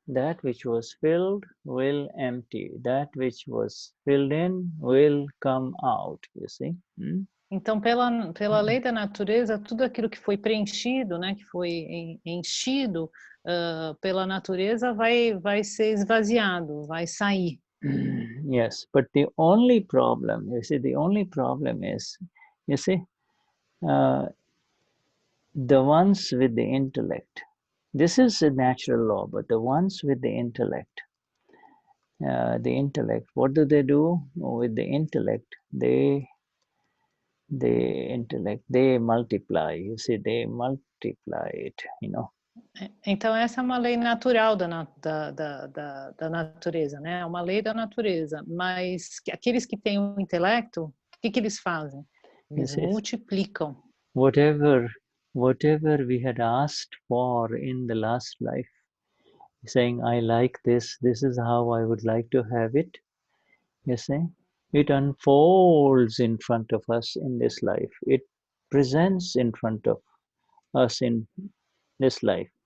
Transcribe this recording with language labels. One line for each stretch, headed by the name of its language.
English: That which was filled will empty. That which was filled in will come out, you see.
Portuguese: Então, pela lei da natureza, tudo aquilo que foi preenchido, né, que foi enchido pela natureza vai ser esvaziado, vai sair.
English: Yes, but the only problem, you see, is, you see, the ones with the intellect. This is a natural law, but the ones with the intellect, what do with the intellect? They multiply, you see, they multiply it, you know.
Portuguese: Então, essa é uma lei natural da natureza, né? É uma lei da natureza. Mas aqueles que têm o intelecto, o que eles fazem? Eles multiplicam.
English: Whatever we had asked for in the last life, saying, I like this is how I would like to have it, you see, it unfolds in front of us in this life. It presents in front of us in this life.